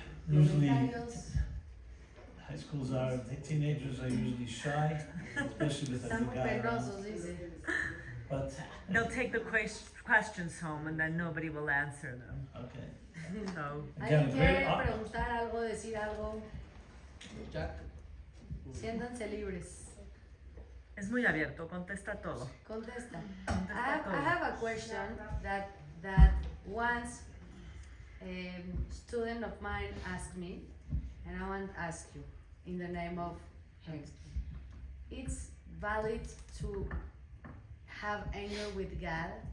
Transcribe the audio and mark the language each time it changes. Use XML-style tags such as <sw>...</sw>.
<en>Usually, high schools the teenagers are usually shy, especially with a new guy around. But they'll take the questions home and then nobody will answer them. Okay. So Again, great.</en> <es>preguntar algo, decir algo? Siéntanse libres. es muy abierto, contesta todo. Contesta. Contesta todo.</es> <en>I have a question that once a student of mine asked me, and I want to ask you in the name of him. It's valid to have anger with God,</en>